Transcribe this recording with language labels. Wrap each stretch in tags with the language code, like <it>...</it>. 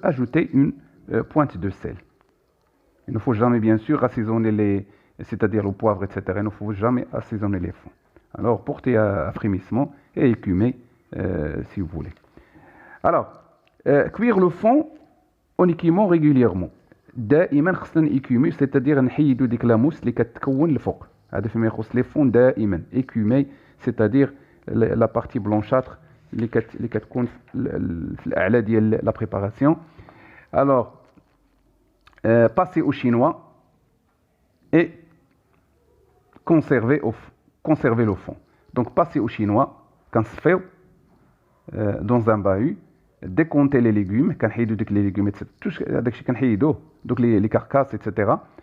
<fr>Ajoutez une pointe de sel. Il ne faut jamais bien sûr assaisonner c'est-à-dire le poivre, etc. Il ne faut jamais assaisonner les fonds. Alors, portez à frémissement et écumer si vous voulez. Alors, cuire le fond en écumant régulièrement.</fr> <ar>دائما خصنا</ar> <fr>écumer, c'est-à-dire</fr> <ar>نحيدوا ديك لا موس اللي كتكون الفوق. هذا فيما يخص لي فون دائما</ar> <fr>écumer, c'est-à-dire la partie blanchâtre</fr> <ar>اللي كتكون في الاعلى ديال لا بريباراسيون.</ar> <fr>Alors, passer au chinois et conserver le fond. Donc, passer au chinois,</fr> <ar>كنصفيو</ar> <fr>dans un bahut, décompter les légumes,</fr> <ar>كنحيدو ديك</ar> <fr>les légumes,</fr> <ar>داكشي كنحيدوه,</ar> <fr>donc les carcasses, etc.</fr>